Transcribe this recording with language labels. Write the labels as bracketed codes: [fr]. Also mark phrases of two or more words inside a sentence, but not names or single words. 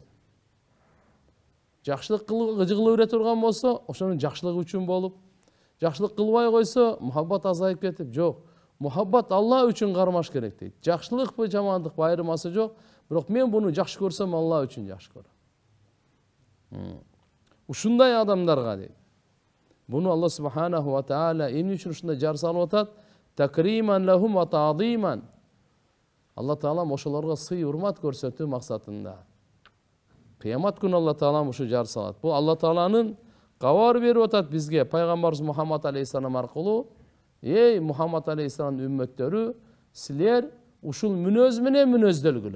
[ky] Жакшылык кылып бере турган болсо, ошонун жакшылыгы үчүн болуп, жакшылык кылбай койсо, мухаббат азайып кетип, жок. Мухаббат Алла үчүн кармаш керек дейт. Жакшылыкпы, жамандыкпы айырмасы жок, бирок мен буну жакшы көрсөм, Алла үчүн жакшы көрөм. Ушундай адамдарга дейт. Буну Алла [ar] سبحانه وتعالى [ky] эмне үчүн ушундай жар салып атат? [ar] تكريما لهم وتعظيما. [ky] Алла таала ошолорго сый урмат көрсөтүү максатында. Кыямат күнү Алла таала ушу жар салат. Бул Алла тааланын кабар берип атат бизге пайгамбарыбыз Мухаммад алейхиссалам аркылуу. Эй Мухаммад алейхиссалам үммөттөрү, силер ушул мүнөз менен мүнөздөлгүлө.